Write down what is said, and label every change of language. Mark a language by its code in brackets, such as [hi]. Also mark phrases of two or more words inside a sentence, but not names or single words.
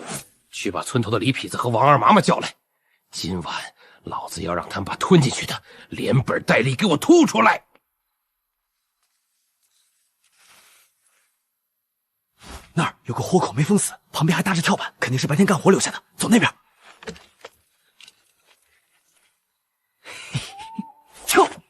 [zh] 去把村頭的李痞子和王二麻麻叫來，今晚老子要讓他們把吞進去的連本帶利給我吐出來。那兒有個活口沒封死，旁邊還搭着跳板，肯定是白天幹活留下的。走那邊。跳！